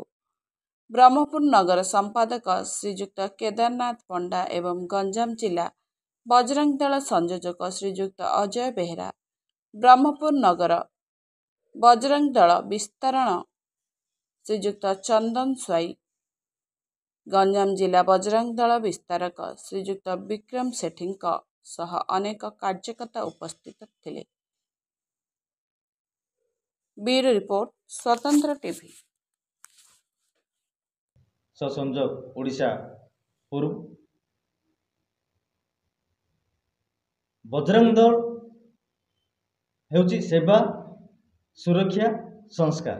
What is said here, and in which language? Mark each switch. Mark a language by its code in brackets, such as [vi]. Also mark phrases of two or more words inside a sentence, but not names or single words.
[or] ବ୍ରହ୍ମପୁର ନଗର ସମ୍ପାଦକ ଶ୍ରୀଯୁକ୍ତ କେଦାରନାଥ ପଣ୍ଡା ଏବଂ ଗଞ୍ଜାମ ଜିଲ୍ଲା ବଜରଙ୍ଗ ଦଳ ସଂଯୋଜକ ଶ୍ରୀଯୁକ୍ତ ଅଜୟ ବେହେରା, ବ୍ରହ୍ମପୁର ନଗର ବଜରଙ୍ଗ ଦଳ ବିସ୍ତରଣ ଶ୍ରୀଯୁକ୍ତ ଚନ୍ଦନ ସ୍ୱାଇଁ, ଗଞ୍ଜାମ ଜିଲ୍ଲା ବଜରଙ୍ଗ ଦଳ ବିସ୍ତାରକ ଶ୍ରୀଯୁକ୍ତ ବିକ୍ରମ ସେଠୀଙ୍କ ସହ ଅନେକ କାର୍ଯ୍ୟକର୍ତ୍ତା ଉପସ୍ଥିତ ଥିଲେ। [hi] ब्यूरो रिपोर्ट स्वतंत्र टीवी। [or] ସହସଂଯୋଜକ ଓଡ଼ିଶା ପୂର୍ବ ବଜରଙ୍ଗ ଦଳ ହେଉଛି ସେବା ସୁରକ୍ଷା ସଂସ୍କାର।